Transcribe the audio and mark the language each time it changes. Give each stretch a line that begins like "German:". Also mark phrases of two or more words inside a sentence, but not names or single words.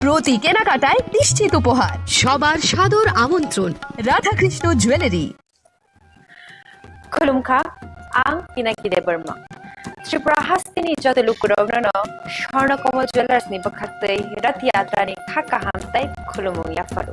Bangla: প্রতি কেনাকাটায় নিশ্চিত উপহার, সবার সাদর আমন্ত্রণ রাধাকৃষ্ণ জুয়েলারি।
Bodo: खुलुमखा आं पिनाकी देबरमा त्रिपुरा हास्तिनि जतलुकुरावनो स्वर्णकमल ज्वेलार्सनि बखाक्तै रथ यात्रानि खाका हामताय खुलुमु याफारु